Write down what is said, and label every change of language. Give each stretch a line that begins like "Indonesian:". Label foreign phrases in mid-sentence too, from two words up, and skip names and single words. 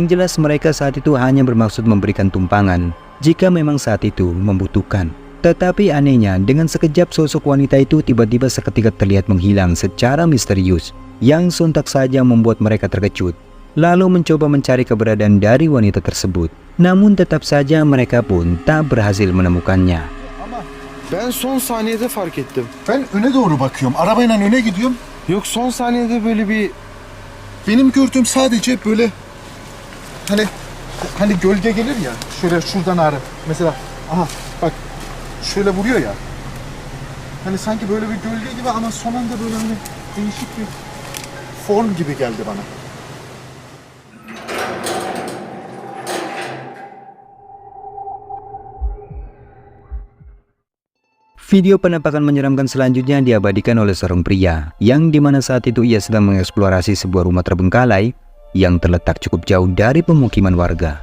Indonesian: Yang jelas mereka saat itu hanya bermaksud memberikan tumpangan jika memang saat itu membutuhkan. Tetapi anehnya, dengan sekejap sosok wanita itu tiba-tiba seketika terlihat menghilang secara misterius, yang sontak saja membuat mereka terkejut, lalu mencoba mencari keberadaan dari wanita tersebut. Namun tetap saja mereka pun tak berhasil menemukannya.
Turkish: Ben son saniyede fark ettim. Ben öne doğru bakıyorum. Arabayla öne gidiyorum. Yok son saniyede böyle bir... Benim gördüğüm sadece böyle hani gölge gelir ya. Şöyle şuradan ağrı. Mesela aha bak şöyle vuruyor ya. Hani sanki böyle bir gölge gibi ama son anda böyle hani değişik bir form gibi geldi bana.
Indonesian: Video penampakan menyeramkan selanjutnya diabadikan oleh seorang pria, yang dimana saat itu ia sedang mengeksplorasi sebuah rumah terbengkalai yang terletak cukup jauh dari pemukiman warga.